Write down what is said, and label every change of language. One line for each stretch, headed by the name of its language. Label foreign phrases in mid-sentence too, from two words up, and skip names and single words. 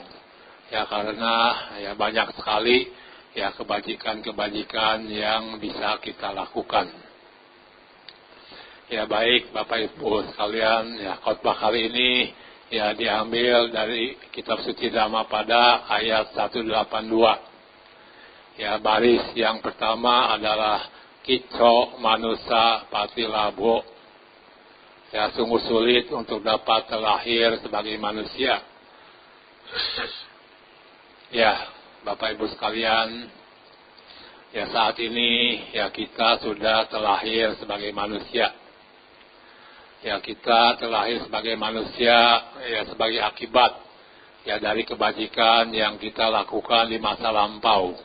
Indonesian: Ya karena ya banyak sekali ya kebajikan yang bisa kita lakukan. Ya baik Bapak Ibu sekalian, ya khotbah kali ini ya diambil dari kitab suci Dhammapada ayat 182. Ya baris yang pertama adalah
Pali: Kitto manusa patilabho.
Indonesian: Ya sungguh sulit untuk dapat terlahir sebagai manusia. Ya Bapak Ibu sekalian, ya saat ini ya kita sudah terlahir sebagai manusia. Ya kita terlahir sebagai manusia ya sebagai akibat ya dari kebajikan yang kita lakukan di masa lampau.